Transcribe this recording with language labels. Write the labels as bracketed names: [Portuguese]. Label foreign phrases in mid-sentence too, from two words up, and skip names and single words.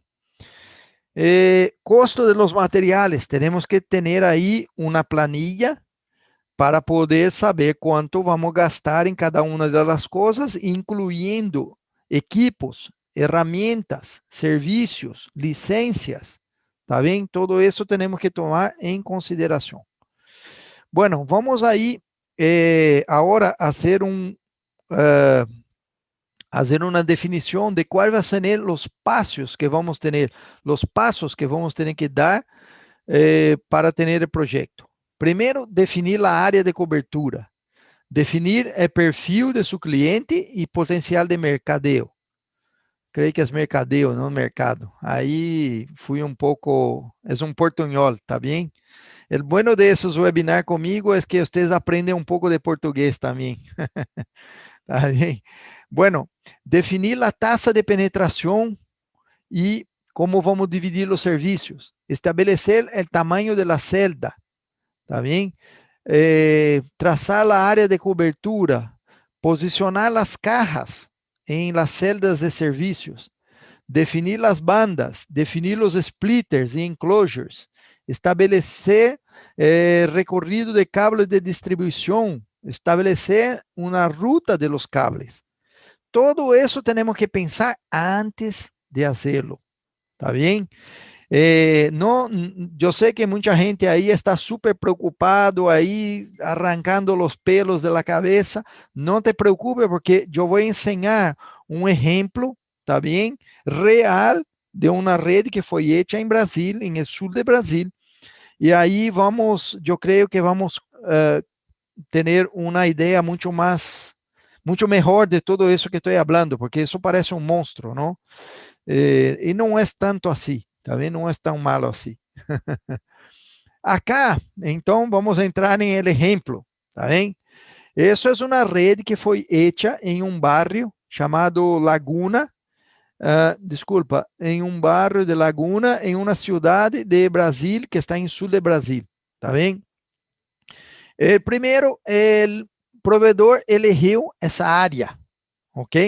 [Spanish] Costo de los materiales, tenemos que tener ahí una planilla para poder saber cuánto vamos a gastar en cada una de las cosas, incluyendo equipos, herramientas, servicios, licencias, ¿está bien? Todo eso tenemos que tomar en consideración. Bueno, vamos ahí ahora a hacer [Portuguese] fazer uma definição de quais vão ser os passos que vamos ter, os passos que vamos ter que dar para ter o projeto. Primeiro, definir a área de cobertura. Definir o perfil de seu cliente e potencial de mercadeo. Creio que é mercadeo, não mercado. Aí fui um pouco, é um portunhol, tá bem? O [Spanish] bueno de esos [Portuguese] webinars comigo é que vocês aprendem um pouco de português também. Tá bem? Bueno, definir a taxa de penetração e como vamos dividir os serviços. Estabelecer o tamanho da celda, tá bem? Traçar a área de cobertura, posicionar as cajas em [Spanish] las celdas [Portuguese] de serviços, definir as bandas, definir os splitters e enclosures, estabelecer recorrido de cable de distribuição, estabelecer uma ruta [Spanish] de los cables. [Portuguese] Todo isso temos que pensar antes de hacerlo, ¿tá bien? [Spanish] No, yo sé que mucha gente ahí está súper preocupado, ahí arrancando los pelos de la cabeza. No te preocupes porque yo voy a enseñar un ejemplo, ¿está bien? Real de una red que fue hecha en Brasil, en el sur de Brasil. Y ahí vamos, yo creo que vamos a tener una idea mucho más, mucho mejor de todo eso que estoy hablando, porque eso parece un monstruo, ¿no? [Portuguese] E não é tanto assim, tá vendo? Não é tão malo assim. Acá, então, vamos entrar em el exemplo, tá bem? Isso é uma rede que foi hecha em um barrio chamado Laguna, desculpa, em um barrio de Laguna, em uma cidade de Brasil, que está em sul de Brasil, tá bem? Primeiro, o provedor elegeu essa área, ok?